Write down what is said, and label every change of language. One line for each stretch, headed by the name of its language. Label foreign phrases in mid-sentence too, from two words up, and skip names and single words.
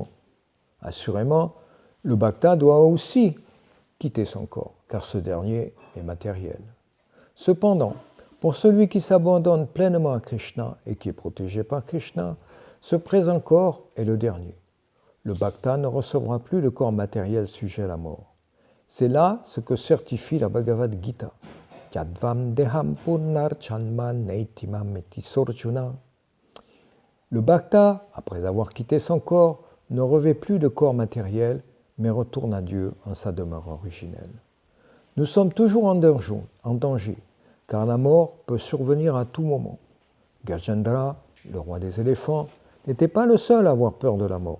French: Assurément, le bhakta doit aussi quitter son corps, car ce dernier est matériel. Cependant, pour celui qui s'abandonne pleinement à Krishna et qui est protégé par Krishna, ce présent corps est le dernier. Le bhakta ne recevra plus le corps matériel sujet à la mort. C'est là ce que certifie la Bhagavad Gita.
Sanskrit: Yadvam deham purnar chanma neitimam eti sorjuna.
French: Le bhakta, après avoir quitté son corps, ne revêt plus de corps matériel, mais retourne à Dieu en sa demeure originelle. Nous sommes toujours en danger, car la mort peut survenir à tout moment. Gajendra, le roi des éléphants, n'était pas le seul à avoir peur de la mort.